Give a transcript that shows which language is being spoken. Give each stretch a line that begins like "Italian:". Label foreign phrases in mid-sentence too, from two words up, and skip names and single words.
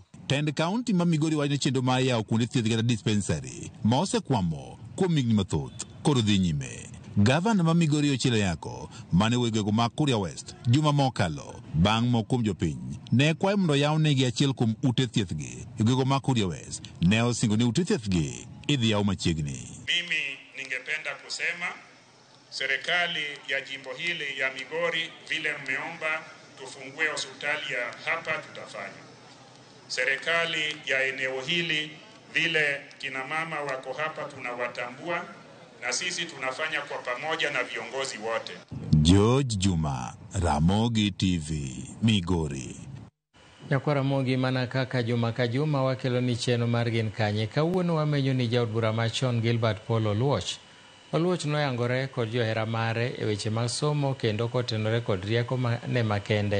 Luo (Kenya and Tanzania): Tend kaunti ma Migori wachno chenro ma yawo kuonde thieth kata dispensary ma osekwamo kuom higni mathoth koro dhi nyime. Gavana ma Migori Ochielo Yako mane wegego ma Kuria West juma mokalo bang' moko kuom jopiny ne kwayo mondo yawnegi achiel kuom ute thiethgi. Wegego ma Kuria West ne osingo ni ute thiethgi idhi yaw machiegni.
Swahili: Mimi ningependa kusema serikali ya jimbo hili ya Migori, vile mmeomba tufungue hospitali ya hapa, tutafanya. Serikali ya eneo hili, vile kina mama wako hapa tunawatambua, na sisi tunafanya kwa pamoja na viongozi wote. George Juma, Ramogi TV, Migori.
Luo (Kenya and Tanzania): Nyakwara Mogi mana kaka juma ka juma wakelo ni cheno mar gin kanye. Kawuono wamenyo ni jaod bura machon Gilbert Paul Oluoch. Oluoch noyangore kod johera mare e weche mag somo kendo kotenore kod rieko ne makende.